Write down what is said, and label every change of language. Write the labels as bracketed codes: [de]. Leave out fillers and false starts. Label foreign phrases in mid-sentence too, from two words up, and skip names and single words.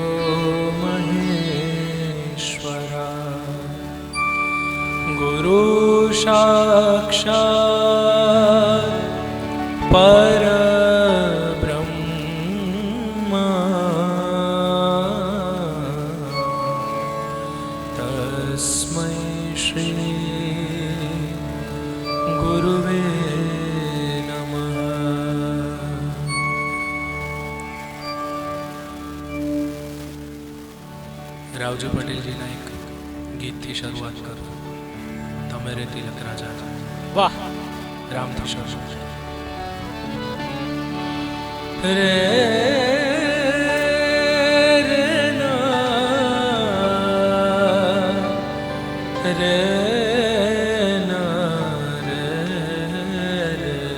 [sa] महेश्वरा गुरु साक्षात् परब्रह्मा तस्मै श्री गुरुवे नमः। [gu] રાવજી પટેલજીના એક ગીતથી શરૂઆત કરું. તમે રે તિલક રાજા વાહ. રામથી શરૂ રે રે ના રે ના રે રે